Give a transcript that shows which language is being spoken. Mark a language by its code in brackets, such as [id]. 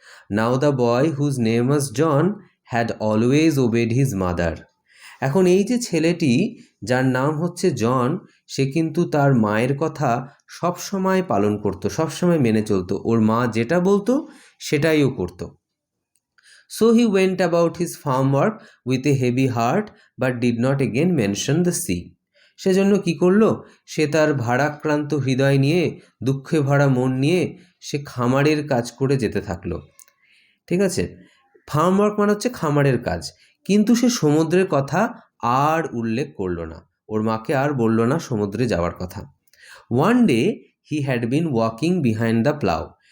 [en] Now the boy whose name was John had always obeyed his mother. [bn] এখন এই যে ছেলেটি যার নাম হচ্ছে জন, সে কিন্তু তার মায়ের কথা সব সময় পালন করতো, সবসময় মেনে চলতো। ওর মা যেটা বলতো সেটাইও করতো। [en] So he went about his farm work with a heavy heart but did not again mention the sea. [bn] সেজন্য কি করলো? সে তার ভারাক্রান্ত হৃদয় নিয়ে, দুঃখে ভরা মন নিয়ে সে খামারের কাজ করে যেতে থাকলো। ঠিক আছে, ফার্ম ওয়ার্ক মানে হচ্ছে খামারের কাজ, কিন্তু সে সমুদ্রের কথা আর উল্লেখ করলো না। ওর মাকে আর বললো না সমুদ্রে যাওয়ার কথা। [en] One day he had been walking behind the plough.